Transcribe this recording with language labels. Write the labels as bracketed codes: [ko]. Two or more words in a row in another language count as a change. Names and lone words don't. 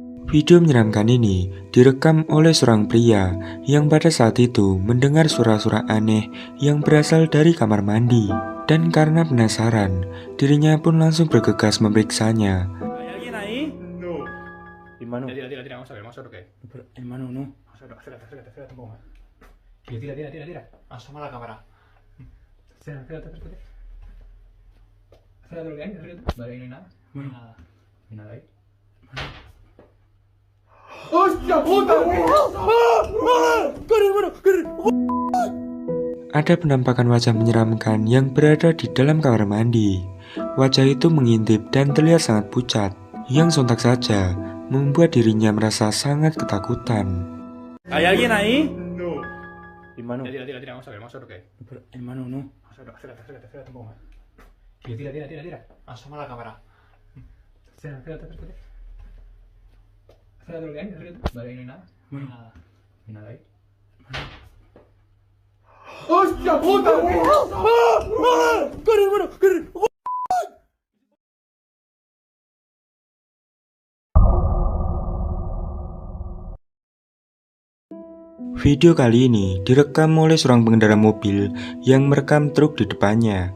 [id] Video menyeramkan ini direkam oleh seorang pria yang pada saat itu mendengar suara-suara aneh yang berasal dari kamar mandi. Dan karena penasaran, dirinya pun langsung bergegas memeriksanya. [es] Hermano. Tira, vamos a ver, ¿qué? Hermano, no. Espérate un poco más. Tira. Asoma la cámara. Espérate. Espérate lo que hay, Vale, ahí no hay nada. No hay nada. No hay nada ahí. ¡Hostia puta, güey! ¡Corre, hermano! ¡Corre! [id] Ada penampakan wajah menyeramkan yang berada di dalam kamar mandi. Wajah itu mengintip dan terlihat sangat pucat, yang sontak saja membuat dirinya merasa sangat ketakutan. [es] ¿Hay alguien ahí? No. Hermano. Tira, vamos a ver, ¿qué? Hermano, no. Espérate un poco más. Tira. Asoma la cámara. Espérate. Espérate lo que hay, Vale, ahí no hay nada. No hay nada. No hay nada ahí. ¡Hostia puta, güey! ¡Corre, hermano! ¡Corre! [id] Video kali ini direkam oleh seorang pengendara mobil yang merekam truk di depannya.